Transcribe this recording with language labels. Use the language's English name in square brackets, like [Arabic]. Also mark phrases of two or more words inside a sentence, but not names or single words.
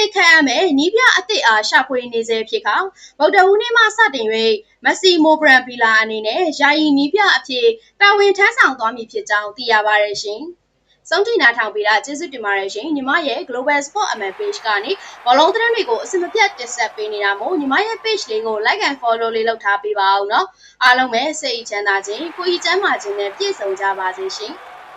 [Burmese] စ်ခံရမယ်နီးပြအသစ်အားရှာဖွေနေစေဖြစ်ခါဗုဒ္ဓဟူးနေ့မှစတင်၍မက်ဆီမိုဘရန်ဗီလာအနေနဲ့ယာယီနီးပြအဖြစ်တာဝန်ထမ်းဆောင်သွားမည်ဖြစ်ကြောင်းသိရပါတယ်ရှင်။ဆုံးထိနာထောင်ပေးတာကျေးဇူးတင်ပါတယ်ရှင်ညီမရဲ့ Global Sport MN page ကနေဘောလုံးသတင်းတွေကိုအစမပြတ်တင်ဆက်ပေးနေတာမို့ညီမရဲ့ page လေးကို [English] like and follow [Burmese] လေးလုပ်ထားပေးပါဦးနော်အားလုံးပဲစိတ်ချမ်းသာခြင်းကိုယ်ဤချမ်းသာခြင်းနဲ့ပြည့်စုံကြပါစေရှင်။